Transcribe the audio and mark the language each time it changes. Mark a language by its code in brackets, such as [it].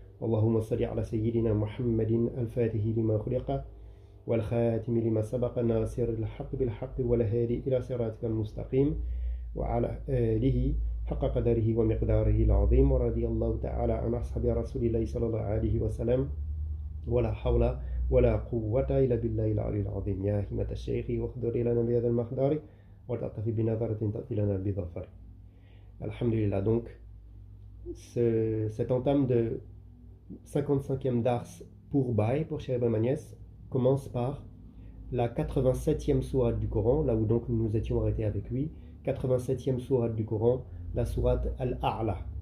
[ar] Allahumma salli ala sayyidina Muhammadin al-fatihi lima khuliqa wal khatimi lima sabaqa nasiril haqq bil haqq wal hadi ila siratikal mustaqim wa ala alihi حق قدره ومقداره العظيم ورضي الله تعالى عن أصحاب رسول الله صلى الله عليه وسلم ولا حول ولا قوة إلا بالله العلي العظيم. يا همة الشيخ واخضري لنا بهذا المحضر وتعطفي بنظرة تأتي لنا بظفر. Alhamdulillah. [fr] Donc cette entame de 55e dars pour Baye, pour Cheikh Ibrahim Niass, commence par la 87e sourate du Coran, là où donc nous étions arrêtés avec lui. 87e sourate du Coran, la sourate Al-A'la.